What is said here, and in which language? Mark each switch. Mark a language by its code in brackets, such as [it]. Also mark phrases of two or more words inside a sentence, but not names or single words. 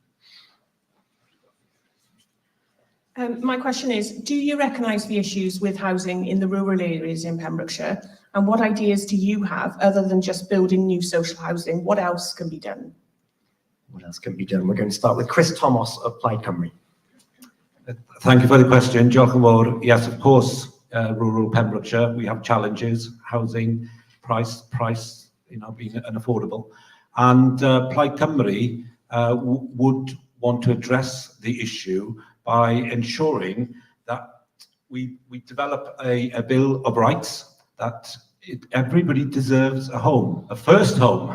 [en] My question is, do you recognise the issues with housing in the rural areas in Pembrokeshire? And what ideas do you have, other than just building new social housing? What else can be done? What else can be done? We're going to start with Chris Thomas of Plaid Cymru. Thank you for the question, [cy] Diolch yn fawr. [en] Yes, of course, rural Pembrokeshire, we have challenges, housing, price, you know, being unaffordable. And Plaid Cymru would want to address the issue by ensuring that we develop a Bill of Rights, that everybody deserves a home, a first home.